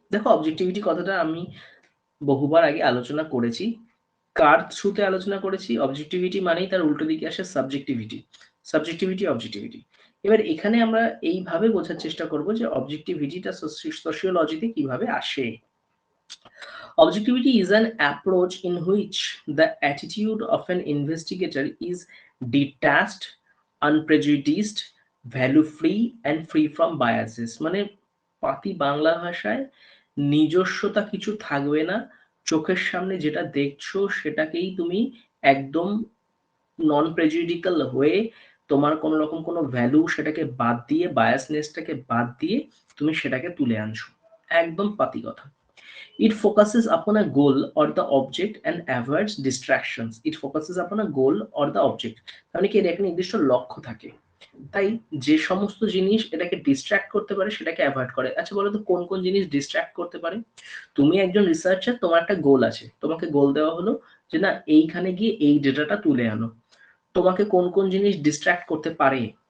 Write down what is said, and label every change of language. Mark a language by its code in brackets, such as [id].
[bn] দেখো, অবজেক্টিভিটি কথাটা আমি বহুবার আগে আলোচনা করেছি। কার থ্রুতে আলোচনা করেছি? অবজেক্টিভিটি মানেই তার উল্টো দিকে আসে সাবজেক্টিভিটি। Subjectivity, objectivity. এবার এখানে আমরা এইভাবে বোঝার চেষ্টা করব যে অবজেক্টিভিটিটা সোশিওলজিতে কিভাবে আসে। [en] Objectivity is an approach in which the attitude of an investigator is detached, unprejudiced, value-free, and free from biases. [bn] মানে পাতি বাংলা ভাষায়, নিজস্বতা কিছু থাকবে না, চোখের সামনে যেটা দেখছো সেটাকেই তুমি একদম নন প্রেজুডিক্যাল হয়ে, তোমার কোনো রকম কোনো ভ্যালু সেটাকে বাদ দিয়ে, বায়াসনেসটাকে বাদ দিয়ে তুমি সেটাকে তুলে আনছো। একদম পাতি কথা। [en] It focuses upon a goal or the object and avoids distractions. It focuses upon a goal or the object. [bn] মানে কি, এর একটা নির্দিষ্ট লক্ষ্য থাকে, তাই যে সমস্ত জিনিস এটাকে ডিস্ট্রাক্ট করতে পারে সেটাকে অ্যাভয়েড করে। আচ্ছা বলো তো, কোন কোন জিনিস ডিস্ট্রাক্ট করতে পারে? তুমি একজন রিসার্চার, তোমার একটা গোল আছে, তোমাকে গোল দেওয়া হলো যে না, এইখানে গিয়ে এই ডেটাটা তুলে আনো। তোমাকে কোন কোন জিনিস ডিস্ট্রাক্ট করতে পারে?